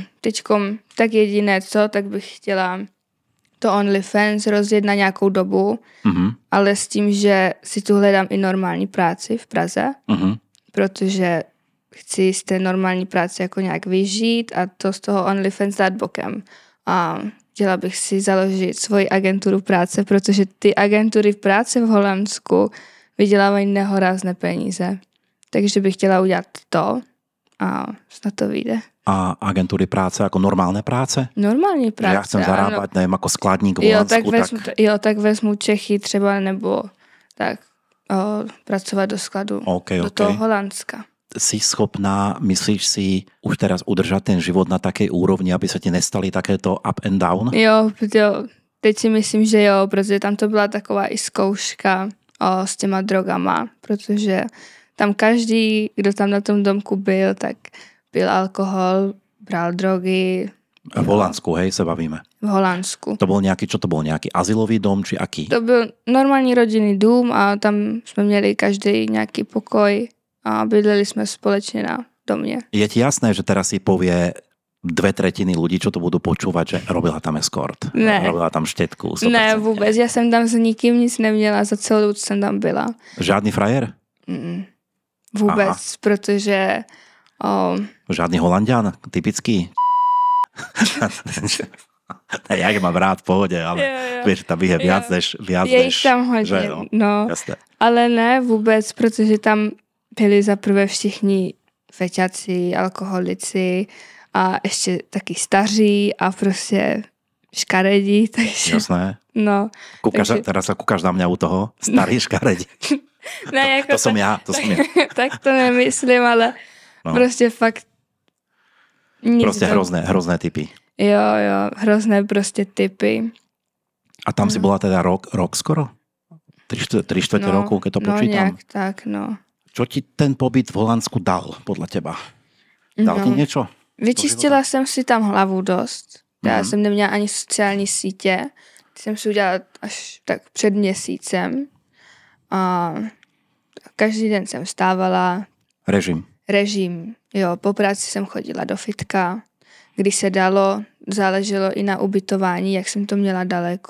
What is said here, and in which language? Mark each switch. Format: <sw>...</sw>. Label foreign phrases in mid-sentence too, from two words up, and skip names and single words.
<cs>Teďkom tak jediné tak bych chtěla to OnlyFans rozjet na nějakou dobu, ale s tím, že si tu hledám i normální práci v Praze, protože chci z té normální práce jako nějak vyžít a to z toho OnlyFans dát bokem. A chtěla bych si založit svoji agenturu práce, protože ty agentury v práci v Holandsku vydělávají nehorázné peníze. Takže bych chtěla udělat to a snad to vyjde.</cs> <sk>A agentúry práce ako normálne práce?</sk> <cs>Normální práce.</cs> <sk>Ja chcem zarábať, neviem, ako skladník v Holandsku,</sk> <cs>tak vezmu Čechy třeba, nebo tak pracovat do skladu. Do toho Holandska.</cs> <sk>Si schopná, myslíš si, už teraz udržať ten život na takej úrovni, aby sa ti nestali takéto</sk> <en>up and down?</en> <cs>Jo. Teď si myslím, že jo, protože tam to byla taková i zkouška s těma drogama, protože tam každý, kdo tam na tom domku byl, tak pil alkohol, bral drogy.</cs> <sk>V Holandsku, hej, sa bavíme. V Holandsku. To bol nejaký, čo to bol, nejaký azylový dom, či aký?</sk> <cs>To byl normální rodinný dům a tam jsme měli každý nějaký pokoj a bydleli jsme společně na domě.</cs> <sk>Je ti jasné, že teraz si povie 2/3 ľudí, čo to budú počúvať, že robila tam escort.</sk> <cs>Ne.</cs> <sk>Robila tam štetku. 100%.</sk> <cs>Ne, vůbec. Já jsem tam s nikým nic neměla, za celou dobu jsem tam byla. Žádný frajer? Vůbec, protože...</cs> <sk>Žádný Holandian, typický? Jak mám rád v pohode, ale vieš, tam je viac než...</sk> <cs>Je jich tam hodně, no. Ale ne vůbec, protože tam byli zaprvé všichni feťaci, alkoholici a ještě taky staří a prostě škaredí, takže...</cs> <sk>Jasné. No. Teraz sa kúkaš na mňa u toho?</sk> <cs>Starý škaredí. Ne, jako</cs> <sk>to som ja.</sk> <cs>Tak to nemyslím, ale prostě fakt... Prostě hrozné typy. Jo, hrozné prostě typy.</cs> <sk>A tam si bola teda rok skoro? 3/4 roku, keď to počítam? No nejak tak, no. Čo ti ten pobyt v Holandsku dal, podľa teba? Dal ti niečo?</sk> <cs>Vyčistila jsem si tam hlavu dost. Já jsem neměla ani sociální sítě. Ty jsem si udělala až tak před měsícem. A každý den jsem vstávala. Režim. Jo, po práci jsem chodila do fitka. Když se dalo, záleželo i na ubytování, jak jsem to měla daleko.</cs>